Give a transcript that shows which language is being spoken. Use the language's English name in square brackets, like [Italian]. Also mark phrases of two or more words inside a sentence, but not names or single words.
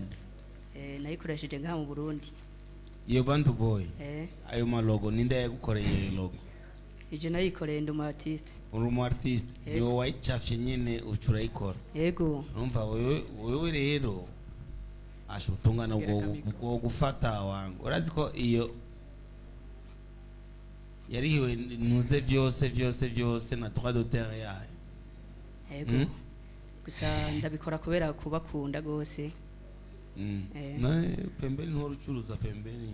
[Rundi] Nayikoresheje ngaha mu Burundi. [English] Iyo band boy. [Rundi] Ayo malogo ninde yagukoreye logo? Ije nayikoreye ndi artist. Uri artist. Yo wayicafye nyine ucurayikora. Yego. Urumva wewe rero ashutungana ubwo gufata wangu. Urazi ko iyo yarihiwe nuze byose na [French] droit d'auteur [Rundi] yayo. Yego. Gusa ndabikora kubera kubakunda gose. Na pembeni nturucuruza pembeni.